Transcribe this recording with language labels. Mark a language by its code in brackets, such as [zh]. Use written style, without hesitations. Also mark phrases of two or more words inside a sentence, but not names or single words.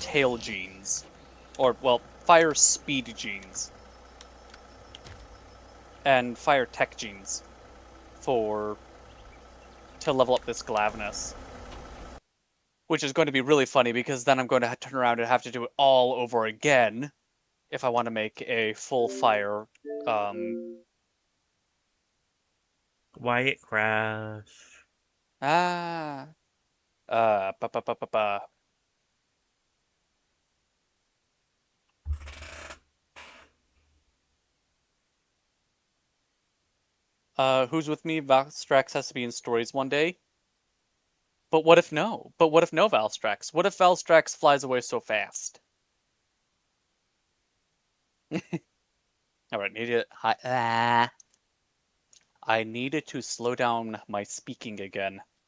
[en] Or, well, fire speed genes and fire tech genes to level up this Glavnus. Which is going to be really funny because then I'm going to turn around and have to do it all over again if I want to make a full fire. Why it crash? Ah. Ba ba ba ba ba. Who's with me? Valstrax has to be in stories one day. But what if no? But what if no Valstrax? What if Valstrax flies away so fast? Alright, I needed to slow down my speaking again.